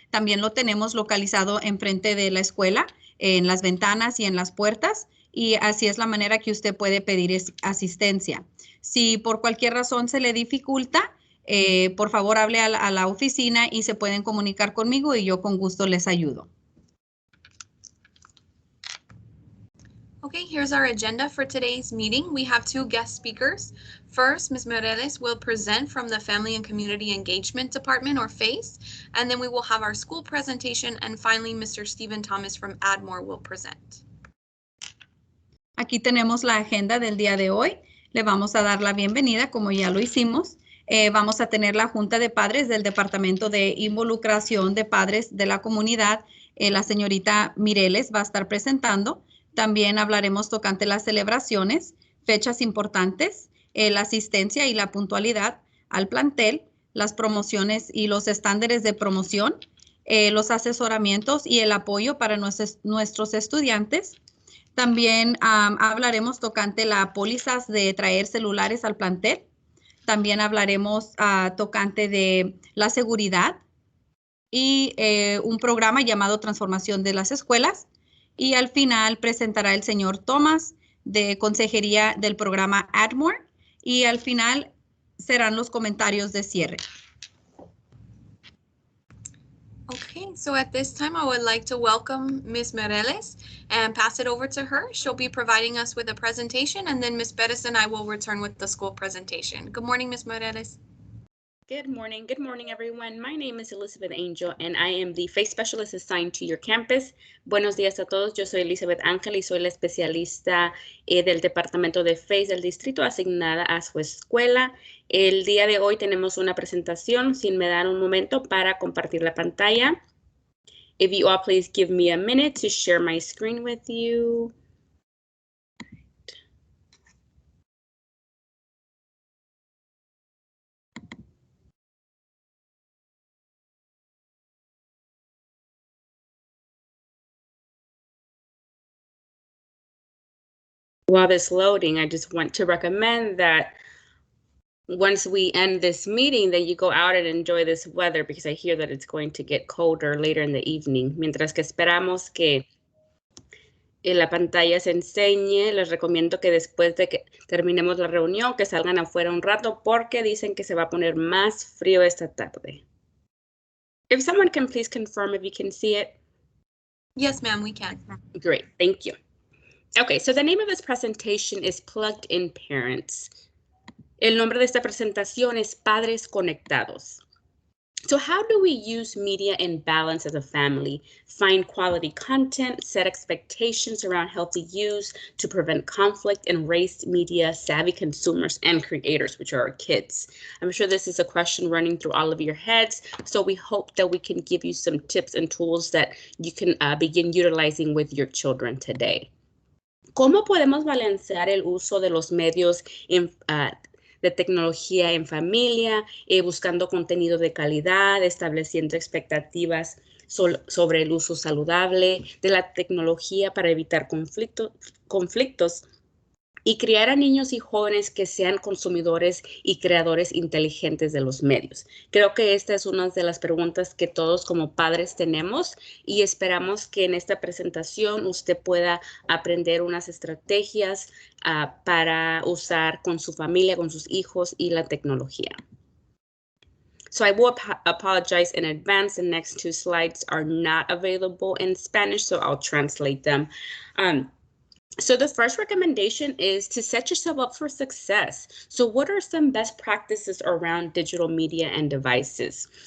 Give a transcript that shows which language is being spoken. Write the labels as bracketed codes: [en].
[es] También lo tenemos localizado enfrente de la escuela, en las ventanas y en las puertas. Y así es la manera que usted puede pedir asistencia. Si por cualquier razón se le dificulta, por favor hable a la oficina y se pueden comunicar conmigo y yo con gusto les ayudo. [en] Okay, here's our agenda for today's meeting. We have two guest speakers. First, Ms. Mireles will present from the Family and Community Engagement Department, or FACE, and then we will have our school presentation, and finally, Mr. Stephen Thomas from Admore will present. [es] Aquí tenemos la agenda del día de hoy. Le vamos a dar la bienvenida, como ya lo hicimos. Vamos a tener la Junta de Padres del Departamento de Involucración de Padres de la Comunidad. La señorita Mireles va a estar presentando. También hablaremos tocante las celebraciones, fechas importantes, la asistencia y la puntualidad al plantel, las promociones y los estándares de promoción, los asesoramientos y el apoyo para nuestros estudiantes. También hablaremos tocante las pólizas de traer celulares al plantel. También hablaremos tocante de la seguridad y un programa llamado Transformación de las Escuelas. Y al final presentará el señor Thomas de Consejería del programa Admore. Y al final serán los comentarios de cierre. [en] Okay, so at this time, I would like to welcome Ms. Mireles and pass it over to her. She'll be providing us with a presentation, and then Ms. Perez and I will return with the school presentation. Good morning, Ms. Mireles. Good morning, everyone. My name is Elizabeth Angel, and I am the FACE Specialist assigned to your campus. [es] Buenos días a todos. Yo soy Elizabeth Ángel y soy la especialista del Departamento de FACE del Distrito asignada a su escuela. El día de hoy tenemos una presentación. Sin me dar un momento para compartir la pantalla. [en] If you all please give me a minute to share my screen with you. While this loading, I just want to recommend that once we end this meeting, that you go out and enjoy this weather, because I hear that it's going to get colder later in the evening. [es] Mientras que esperamos que la pantalla se enseñe, les recomiendo que después de que terminemos la reunión, que salgan afuera un rato, porque dicen que se va a poner más frío esta tarde. [en] If someone can please confirm if you can see it. Yes, ma'am, we can. Great, thank you. Okay, so the name of this presentation is Plugged In Parents. [es] El nombre de esta presentación es Padres Conectados. [en] So how do we use media in balance as a family? Find quality content, set expectations around healthy use to prevent conflict, and raise media savvy consumers and creators, which are our kids. I'm sure this is a question running through all of your heads, so we hope that we can give you some tips and tools that you can begin utilizing with your children today. [es] ¿Cómo podemos balancear el uso de los medios de tecnología en familia, buscando contenido de calidad, estableciendo expectativas sobre el uso saludable de la tecnología para evitar conflictos y criar a niños y jóvenes que sean consumidores y creadores inteligentes de los medios? Creo que esta es una de las preguntas que todos como padres tenemos y esperamos que en esta presentación usted pueda aprender unas estrategias para usar con su familia, con sus hijos y la tecnología. [en] So I will apologize in advance. The next two slides are not available in Spanish, so I'll translate them. So the first recommendation is to set yourself up for success. So what are some best practices around digital media and devices?